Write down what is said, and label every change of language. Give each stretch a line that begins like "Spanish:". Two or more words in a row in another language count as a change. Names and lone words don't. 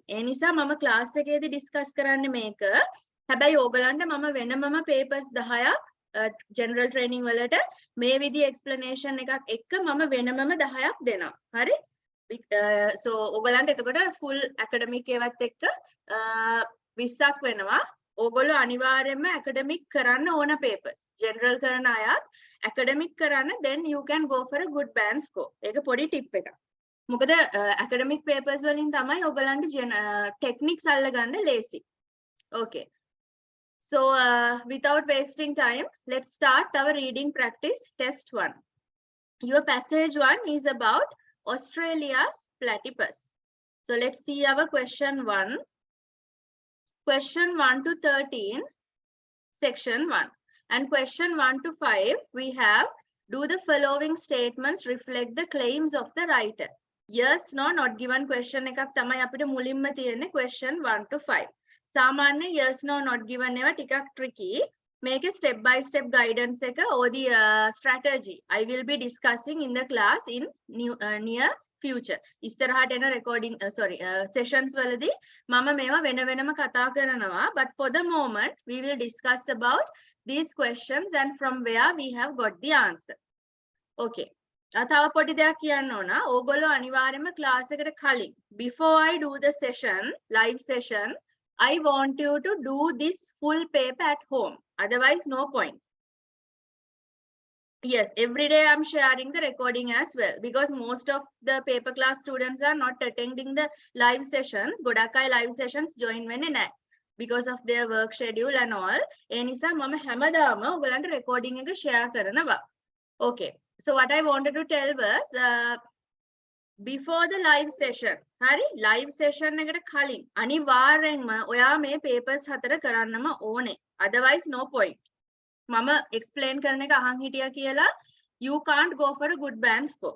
Sinhala: ඒ නිසා මම class එකේදී discuss කරන්නේ මේක. හැබැයි ඕගලන්ට මම වෙනමම papers 10ක්
English: general training
Sinhala: වලට මේ විදිහ explanation එකක් එක්ක මම වෙනමම 10ක් දෙනවා. හරි? So ඔයගලන්ට එතකොට
English: full academic
Sinhala: ඒවත් එක්ක 20ක් වෙනවා. ඔයගොල්ලෝ අනිවාර්යයෙන්ම academic කරන්න ඕන papers. general කරන අයත් academic කරන්න,
English: then you can go for a good band score.
Sinhala: ඒක පොඩි tip එකක්. මොකද
English: academic papers
Sinhala: වලින් තමයි ඔයගලන්ට techniques අල්ලගන්න ලේසි.
English: Okay. So without wasting time, let's start our reading practice test 1. Your passage 1 is about Australia's platypus. So let's see our question 1. Question 1 to 13, section 1. And question 1 to 5, we have, do the following statements reflect the claims of the writer? Yes, no, not given question
Sinhala: එකක් තමයි අපිට මුලින්ම තියෙන්නේ
English: question 1 to 5.
Sinhala: සාමාන්‍ය
English: yes, no, not given
Sinhala: ඒවා ටිකක් tricky.
English: මේකේ step by step guidance එක or the strategy I will be discussing in the class in near future.
Sinhala: ඉස්සරහට එන
English: recording sessions
Sinhala: වලදී මම මේවා වෙන වෙනම කතා කරනවා.
English: But for the moment, we will discuss about these questions and from where we have got the answer.
Sinhala: Okay. තව පොඩි දෙයක් කියන්න ඕන. ඕගොල්ලෝ අනිවාර්යයෙන්ම
English: class
Sinhala: එකට කලින්
English: before I do the session, live session, I want you to do this full paper at home. Otherwise, no point. Yes, every day I'm sharing the recording as well because most of the paper class students are not attending the live sessions.
Sinhala: ගොඩක් අය
English: live sessions
Sinhala: join වෙන්නේ නැහැ
English: because of their work schedule and all.
Sinhala: ඒ නිසා මම හැමදාම ඔයගලන්ට recording එක share කරනවා.
English: Okay. So what I wanted to tell was before the live session.
Sinhala: හරි
English: live session
Sinhala: එකට කලින් අනිවාර්යෙන්ම ඔයා මේ papers 4 කරන්නම ඕනේ.
English: Otherwise no point.
Sinhala: මම explain කරන එක අහන් හිටියා කියලා
English: you can't go for a good band score.